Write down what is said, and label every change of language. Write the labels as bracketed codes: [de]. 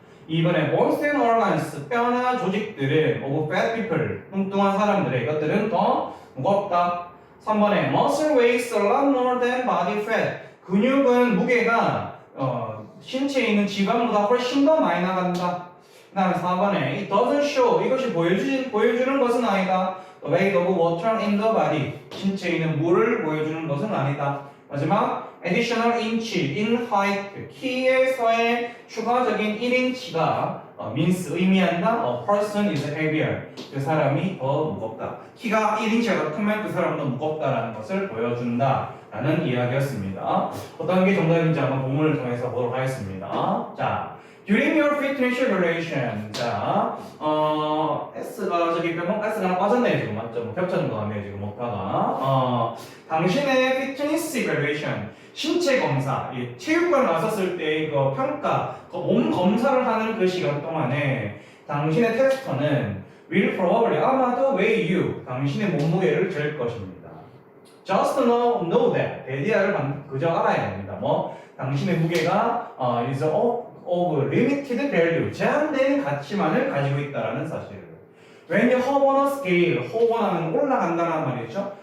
[ko] 2번에 [en] bones and organs, [ko] 뼈나 조직들은 [en] of fat people, [ko] 뚱뚱한 사람들의 이것들은 더 무겁다. [en] 3번에 muscle weighs a lot more than body fat, [ko] 근육은 무게가 신체에 있는 지방보다 훨씬 더 많이 나간다. 그 다음에 4번에 [en] it doesn't show, [ko] 이것이 보여주는 것은 아니다. [en] The weight of water in the body, [ko] 신체에 있는 물을 보여주는 것은 아니다. 마지막 [en] additional inch in height, [ko] 키에서의 추가적인 1인치가 means 의미한다. [en] A person is heavier, [ko] 그 사람이 더 무겁다. 키가 1인치가 크면 그 사람은 더 무겁다라는 것을 보여준다 라는 이야기였습니다. 어떤 게 정답인지 한번 본문을 통해서 보도록 하겠습니다. [en] 자, during your fitness evaluation. [ko] 자, S가 저기 S가 하나 빠졌네요 지금. 맞죠? 겹쳐진 것 같네요 지금 먹다가. 당신의 fitness evaluation, 신체 검사, 체육관 나섰을 때 그 평가, 몸 검사를 하는 그 시간 동안에 당신의 테스터는 [en] will probably, [ko] 아마도 [en] weigh you, [ko] 당신의 몸무게를 잴 것입니다. [en] Just know that, [ko] 대디아를 그저 알아야 됩니다. 당신의 무게가 [en] is of limited value, [ko] 제한된 가치만을 가지고 있다라는 사실을. [en] When you hop on a scale, hop하면 [ko] 올라간다는 말이죠.